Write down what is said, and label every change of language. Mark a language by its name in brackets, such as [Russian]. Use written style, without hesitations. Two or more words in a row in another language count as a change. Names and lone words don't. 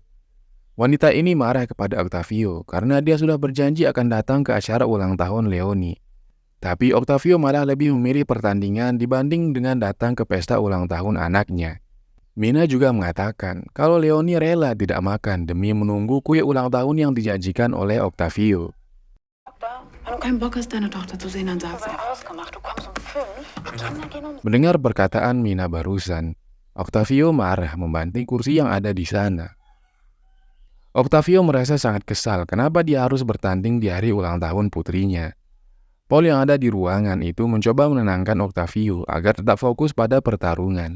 [Indonesian] Wanita ini marah kepada Octavio karena dia sudah berjanji akan datang ke acara ulang tahun Leonie. Tapi Octavio malah lebih memilih pertandingan dibanding dengan datang ke pesta ulang tahun anaknya. Mina juga mengatakan kalau Leonie rela tidak makan demi menunggu kue ulang tahun yang dijanjikan oleh Octavio. [German] Wenn du keinen Bock hast, deine Tochter zu sehen, dann sag's ihr. Ausgemacht, du kommst um 5. Kinder gehen um [Indonesian] Mendengar perkataan Mina barusan, Octavio marah membanting kursi yang ada di sana. Octavio merasa sangat kesal kenapa dia harus bertanding di hari ulang tahun putrinya. Paul yang ada di ruangan itu mencoba menenangkan Octavio agar tetap fokus pada pertarungan.